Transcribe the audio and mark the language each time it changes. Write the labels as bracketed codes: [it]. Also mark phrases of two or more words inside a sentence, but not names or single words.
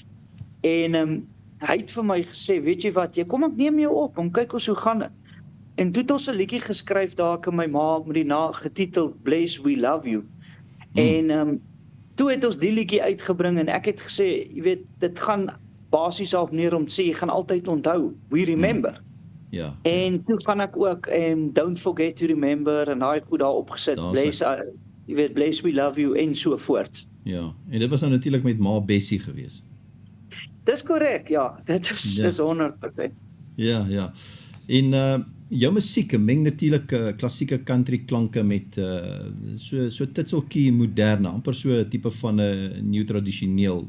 [af] En hy het vir my gesê, weet jy wat, kom ek neem jou op, kyk ons hoe gaan dit. En toe het ons 'n liedjie geskryf daar ek en my ma met die getiteld Bless We Love You. En toe het ons die liedjie uitgebring en ek het gesê, jy weet, dit gaan basies daarop neer om te sê, jy gaan altyd onthou, [en] we remember. [af] Ja. En toe gaan ek ook, [en] don't forget to remember, [af] en daai goed daar opgesit, jy weet, Bless We Love You, en so voort. Ja, en dit was nou natuurlik met Ma Bessie gewees. Dis korrek, ja, dit is 100%. Ja. En jou musiek meng natuurlik klassieke country klanke met so titseltjie moderne, amper so 'n tipe van 'n nuwe tradisioneel.